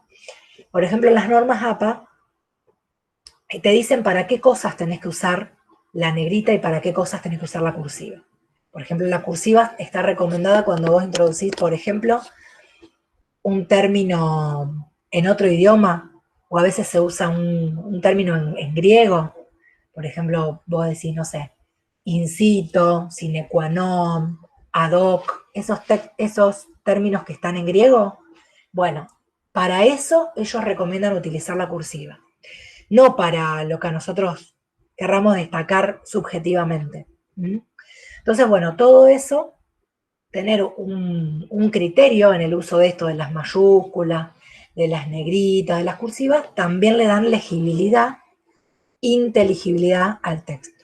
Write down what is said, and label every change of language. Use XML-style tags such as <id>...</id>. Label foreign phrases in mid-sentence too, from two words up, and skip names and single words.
<es>Por ejemplo, las normas APA te dicen para qué cosas tenés que usar la negrita y para qué cosas tenés que usar la cursiva. Por ejemplo, la cursiva está recomendada cuando vos introducís, por ejemplo, un término en otro idioma, o a veces se usa un término en griego. Por ejemplo, vos decís, no sé,</es> <la>incito, sine qua non, ad hoc,</la> <es>esos términos que están en griego. Bueno, para eso ellos recomiendan utilizar la cursiva, no para lo que a nosotros querramos destacar subjetivamente. Entonces, bueno, todo eso, tener un criterio en el uso de esto, de las mayúsculas, de las negritas, de las cursivas, también le dan legibilidad, inteligibilidad al texto.</es>